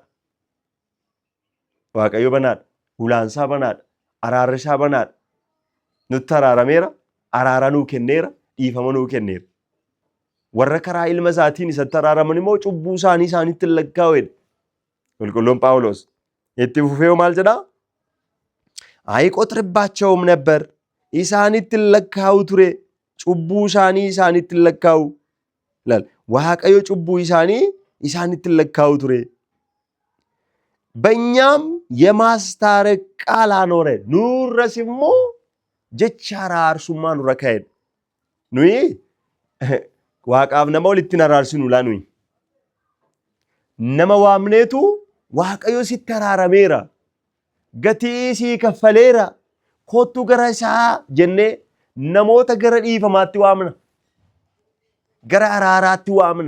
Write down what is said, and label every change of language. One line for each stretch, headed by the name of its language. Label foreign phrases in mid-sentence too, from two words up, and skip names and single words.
Oromo: Waaqayyo banaadha, ulaansaa banaadha, araarrisaa banaadha. Nutti araarameera, araara nuu kenneera, dhiifama nuu kenneera. Warra karaa ilma isaatiin isatti araaraman immoo cubbuu isaaniitti lakkaa'edha. Qulqulluun Phaawulos itti fufee maal jedha?
Amharic: አይቆጥርባቸውም ነበር
Oromo: ኢሳኒtti lakkaa'u ture cubbuu isaanitti lakkaa'u ይላል። waaqayyo cubbuu isaanitti lakkaa'u ture
Amharic: በእኛም የማስታረቅ ቃል አኖረ
Oromo: ኑረስ immoo jecha araarsummaa nurra kaa'e. Nuyi waaqaaf nama walitti araarsinu laa nuyi nama waamneetu waaqayyo sitti araarameera gatii sii kaffaleera kottu gara isaa jennee namoota gara dhiifamaatti waamna, gara araaraatti waamna.